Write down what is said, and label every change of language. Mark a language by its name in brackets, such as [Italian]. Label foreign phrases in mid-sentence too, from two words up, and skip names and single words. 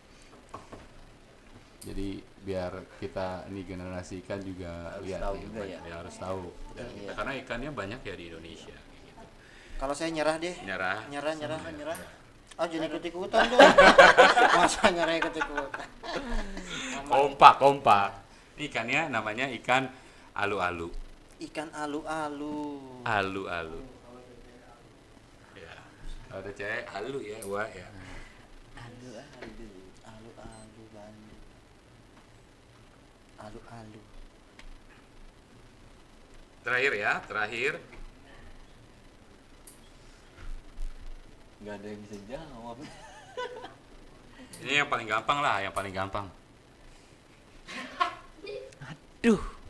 [Indonesian] Jadi biar kita ini generasi ikan juga Harus lihat tahu nih, juga ya. harus tahu. Dan Iya. karena ikannya banyak ya di Indonesia. Gitu. kalau saya nyerah deh. Nyerah. Nyerah. Oh jangan ikut-ikutan dong. Masa nyerah ikut-ikutan. Kompak. Ikannya namanya ikan alu-alu. Ikan alu-alu. Alu-alu. Ya. Kalau ada cewek alu ya, wah ya. Alu-alu Bandung. Alu-alu. Terakhir. Nggak ada yang bisa jawab. Ini yang paling gampang lah, yang paling gampang. Duh.